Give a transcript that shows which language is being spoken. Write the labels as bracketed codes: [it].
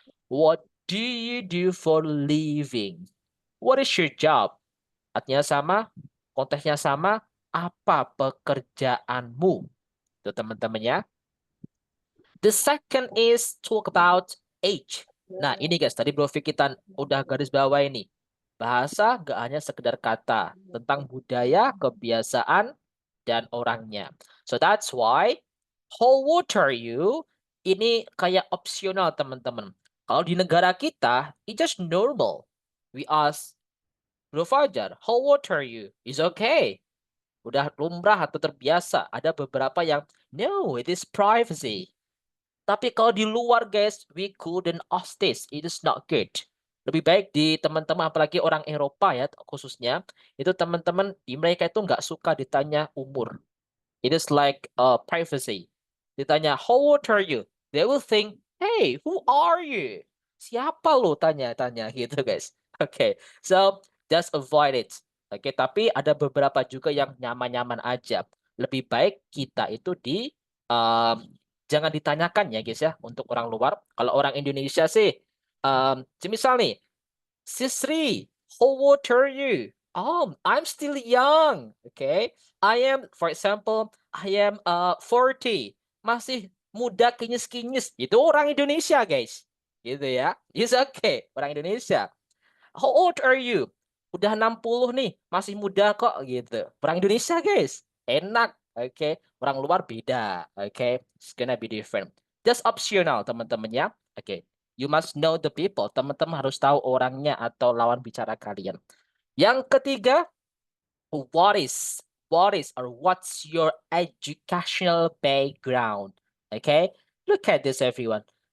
[en] What do you do for living? What is your job? [id] Artinya sama, konteksnya sama, apa pekerjaanmu? Itu teman-teman ya. [en] The second is talk about age. [id] Nah ini guys, tadi Bro Vicky kita udah garis bawah ini. Bahasa gak hanya sekedar kata, tentang budaya, kebiasaan, dan orangnya. [en] So that's why, how old are you? [id] Ini kayak opsional teman-teman. Kalau di negara kita, [en] it's just normal. We ask, Bro Fajar, how old are you? It's okay. [id] Udah lumrah atau terbiasa. Ada beberapa yang, [en] no, it is privacy. [id] Tapi kalau di luar guys, [en] we couldn't ask this. It is not good. [id] Lebih baik di teman-teman, apalagi orang Eropa ya khususnya, itu teman-teman di mereka itu nggak suka ditanya umur. [en] It is like privacy. [id] Ditanya, [en] how old are you? They will think, hey, who are you? [id] Siapa lo tanya-tanya gitu guys. Oke, [en] so just avoid it. [id] Oke, tapi ada beberapa juga yang nyaman-nyaman aja. Lebih baik kita itu jangan ditanyakan ya guys ya untuk orang luar. Kalau orang Indonesia sih, misal nih, Sisri, [en] how old are you? I'm still young. Okay, I am, for example, I am 40. [id] Masih muda kinyis-kinyis. Itu orang Indonesia guys. Gitu ya. [en] It's okay, [id] orang Indonesia. [en] How old are you? [id] Udah 60 nih, masih muda kok gitu. Orang Indonesia guys. Enak. Oke, okay. Orang luar beda. [en] Oke, okay. It's gonna be different. Just optional teman-teman ya. Oke. Okay. You must know the people. [id] Teman-teman harus tahu orangnya atau lawan bicara kalian. [en] Yang ketiga, what is or what's your educational background? Okay, look at this everyone.